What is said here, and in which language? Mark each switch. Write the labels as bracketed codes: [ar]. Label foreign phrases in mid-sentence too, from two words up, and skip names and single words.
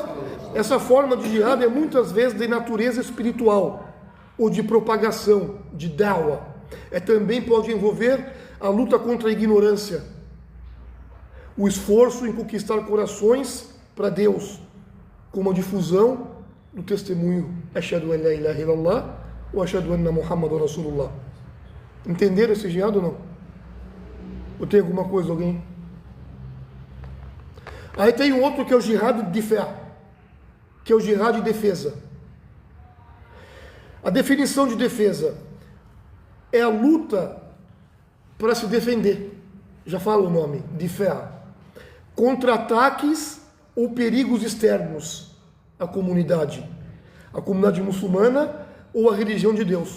[pt] Essa forma de jihad é muitas vezes de natureza espiritual ou de propagação, de da'wah. Também pode envolver a luta contra a ignorância, o esforço em conquistar corações para Deus, como a difusão do testemunho [ar] أشهد أن لا إله إلا الله [pt] ou [ar] أشهد أن محمدا رسول الله. [pt] Entenderam esse jihad ou não? Ou tem alguma coisa, alguém? Aí tem um outro que é o jihad de fé, que é o jihad de defesa. A definição de defesa é a luta para se defender, já fala o nome, de fé, contra ataques ou perigos externos à comunidade muçulmana ou à religião de Deus.